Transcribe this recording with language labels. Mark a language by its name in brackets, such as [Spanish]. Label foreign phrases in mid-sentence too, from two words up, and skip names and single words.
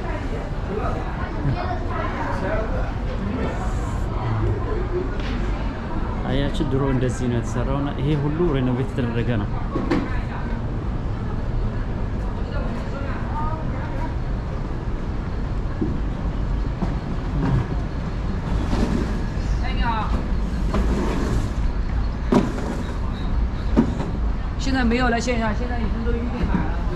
[Amharic] አያችሁ ድሮ እንደዚህ ነው የተሰራውና ይሄ ሁሉ ሬኖቬት የተደረገ ነው [Chinese] 现在没有来线下，现在已经都预定满了。